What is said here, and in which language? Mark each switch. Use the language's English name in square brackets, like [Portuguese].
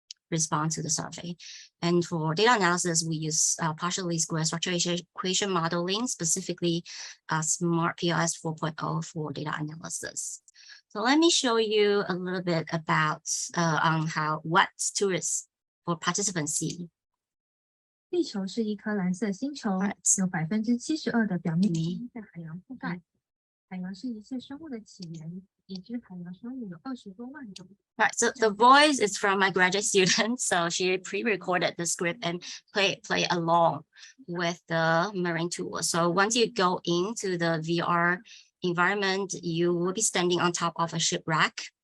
[English] respond to the survey. And for data analysis, we use partial least square structure equation modeling, specifically Smart PLS 4.0 for data analysis. So let me show you a little bit about on what tourists or participants see. [Chinese] 地球是一颗蓝色星球，有72%的表面积被海洋覆盖。海洋是一切生物的起源，已知海洋生物有20多万种。 [English] Right, so the voice is from my graduate student, so she pre-recorded the script and play along with the marine tour. So once you go into the VR environment, you will be standing on top of a shipwreck.